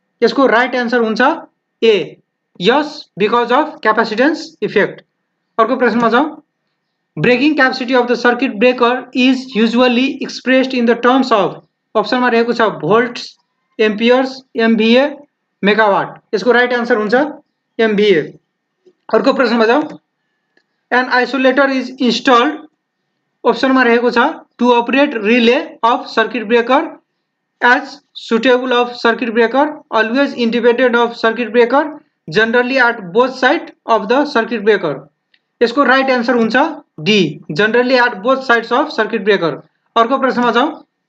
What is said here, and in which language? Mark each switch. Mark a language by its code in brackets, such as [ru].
[ne] यसको right answer हुन्छ ए यस [en] Because of capacitance effect. [ne] अर्को प्रश्नमा जाउँ। [en] Breaking capacity of the circuit breaker is usually expressed in the terms of. [ne] अप्सनमा रहेको छ भोल्ट्स, एम्पियर्स, एमभिए, मेगावाट। यसको राइट आन्सर हुन्छ एमभिए। अर्को प्रश्नमा जाउँ। [en] An isolator is installed. [ne] अप्सनमा रहेको छ [en] To operate relay of circuit breaker, as suitable of circuit breaker, always independent of circuit breaker, generally at both side of the circuit breaker. [ne] यसको right answer हुन्छ [en] D generally at both sides of circuit breaker. [ne] अर्को प्रश्नमा जाउँ।